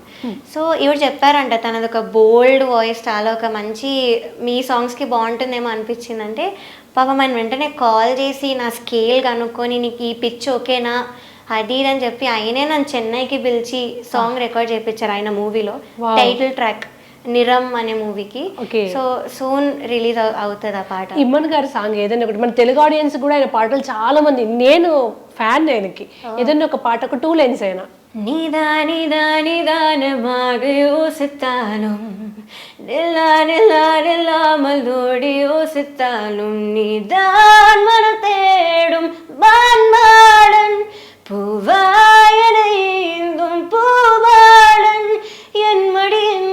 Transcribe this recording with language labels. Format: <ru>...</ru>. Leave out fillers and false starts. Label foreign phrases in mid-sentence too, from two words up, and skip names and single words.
<te>సో ఇవిడ చెప్పారంట తనది ఒక</te> <en>bold voice,</en> <te>చాలా ఒక మంచి మీ సాంగ్స్కి బాగుంటుందేమో అనిపించిందంటే పాపం ఆయన వెంటనే కాల్ చేసి నా స్కేల్ కనుక్కొని నీకు ఈ పిచ్ ఓకేనా అది ఇది అని చెప్పి ఆయనే నన్ను చెన్నైకి పిలిచి</te> <en>song record</en> <te>చేయించారు ఆయన మూవీలో.</te> <en>title track</en> <te>నిరం అనే మూవీకి.</te> <en>so soon release</en> <te>అవుతుంది ఆ పాట. ఇమ్మన్ గారి సాంగ్ ఏదైనా ఒకటి, మన తెలుగు ఆడియన్స్ కూడా ఆయన పాటలు చాలా మంది, నేను ఫ్యాన్ ఆయనకి, ఏదైనా ఒక పాట ఒక 2 lines అయినా</te> <ta>நிதானமாக யோசித்தாலும் நில்லாமல் ஓடி யோசித்தாலும் நீதான் மனம் தேடும் வான்மாடன் பூவாயனைந்தும் பூவாடன் என் மடி</ta>